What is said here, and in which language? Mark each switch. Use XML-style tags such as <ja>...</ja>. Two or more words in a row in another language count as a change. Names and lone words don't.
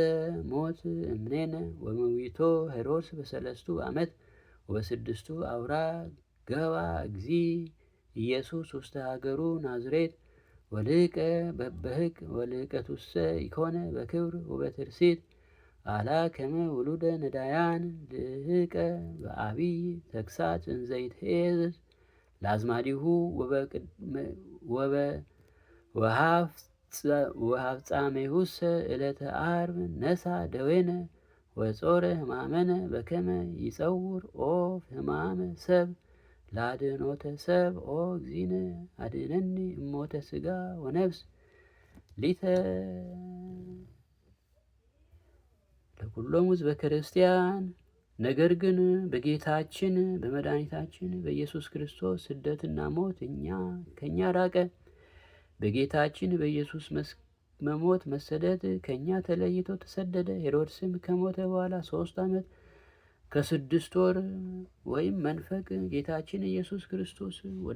<gez>ሞት እምኔነ ወመዊቶ ሄሮድስ በ3 ዓመት ወበ6 አውራ ገባ እግዚ ኢየሱስ ውስተ ሀገሩ ናዝሬት ወልቀ በበህቅ ወልቀቱሰ ኢኮነ በክብር ወበትርሲት አላ ከመ ውሉደ ነዳያን ልህቀ በአብይ ተግሳጽ እንዘይትሄዝ ለአዝማዲሁ ወሃፍጻሜሁሰ ዕለተ ዓርብ ነሳ ደዌነ ወጾረ ሕማመነ በከመ ይጸውር ኦ ሕማመ ሰብ ለአድኅኖተ ሰብ ኦ እግዚእነ አድኅነኒ እሞተ ሥጋ ወነፍስ ሊተ ለኩሎሙ ሕዝበ ክርስቲያን።</gez> <am>ነገር ግን በጌታችን በመድኃኒታችን በኢየሱስ ክርስቶስ ስደትና ሞት ከእኛ ራቀ። በጌታችን በኢየሱስ መሞት መሰደድ ከእኛ ተለይቶ ተሰደደ። ሄሮድስም ከሞተ በኋላ 3 ዓመት ከ6 ወር ወይም መንፈቅ ጌታችን ኢየሱስ ክርስቶስ ወደ</am>